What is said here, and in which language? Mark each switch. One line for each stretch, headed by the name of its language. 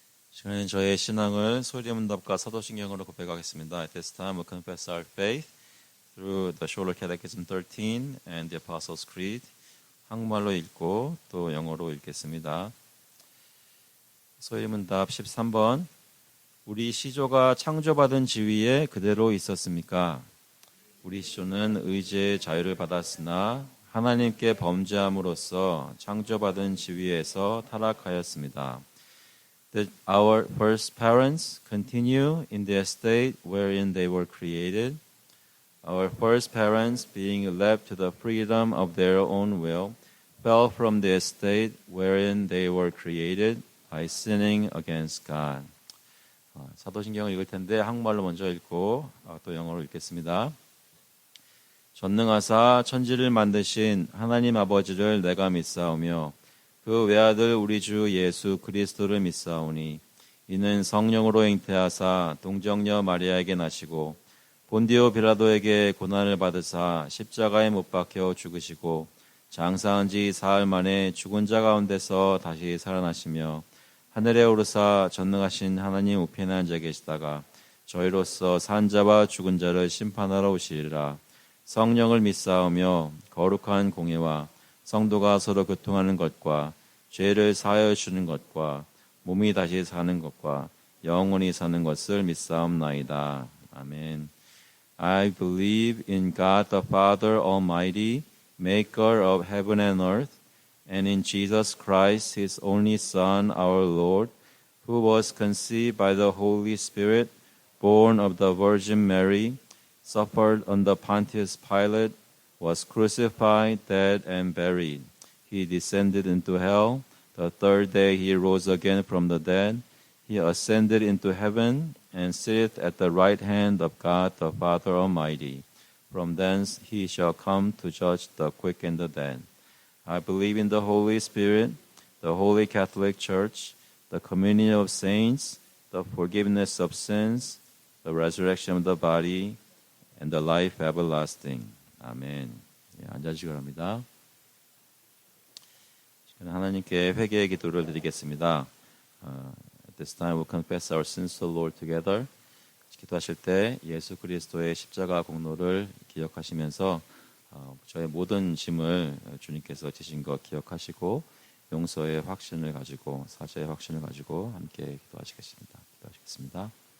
Korean: 저희는 저의 신앙을 소리문답과 사도신경으로 고백하겠습니다.
English: At this time we confess our faith through the Sholler Catechism 13 and the Apostles' Creed.
Korean: 한국말로 읽고 또 영어로 읽겠습니다. 소리문답 13번. 우리 시조가 창조받은 지위에 그대로 있었습니까? 우리 시조는 의지의 자유를 받았으나 하나님께 범죄함으로써 창조받은 지위에서 타락하였습니다.
English: That our first parents continue in the estate wherein they were created. Our first parents, being left to the freedom of their own will, fell from the estate wherein they were created by sinning against God.
Korean: 사도신경을 읽을 텐데 한국말로 먼저 읽고 또 영어로 읽겠습니다. 전능하사 천지를 만드신 하나님 아버지를 내가 믿사오며 그 외아들 우리 주 예수 그리스도를 믿사오니 이는 성령으로 잉태하사 동정녀 마리아에게 나시고 본디오 빌라도에게 고난을 받으사 십자가에 못 박혀 죽으시고 장사한 지 사흘 만에 죽은 자 가운데서 다시 살아나시며 하늘에 오르사 전능하신 하나님 우편에 앉아 계시다가 저희로서 산 자와 죽은 자를 심판하러 오시리라. 성령을 믿사오며 거룩한 공예와 성도가 서로 교통하는 것과 죄를 사하여 주는 것과 몸이 다시 사는 것과 영원히 사는 것을 믿사옵나이다. 아멘.
English: I believe in God the Father Almighty, maker of heaven and earth, and in Jesus Christ, his only Son, our Lord, who was conceived by the Holy Spirit, born of the Virgin Mary, suffered under Pontius Pilate, was crucified, dead, and buried. He descended into hell. The third day he rose again from the dead. He ascended into heaven and sitteth at the right hand of God the Father Almighty. From thence he shall come to judge the quick and the dead. I believe in the Holy Spirit, the Holy Catholic Church, the communion of saints, the forgiveness of sins, the resurrection of the body, and the life everlasting.
Korean: 아멘. 앉아주시기 바랍니다. 하나님께 회개의 기도를 드리겠습니다.
English: At this time we'll confess our sins to the Lord together.
Korean: 기도하실 때 예수 그리스도의 십자가 공로를 기억하시면서 저의 모든 짐을 주님께서 지신 것 기억하시고 용서의 확신을 가지고 사죄의 확신을 가지고 함께 기도하시겠습니다.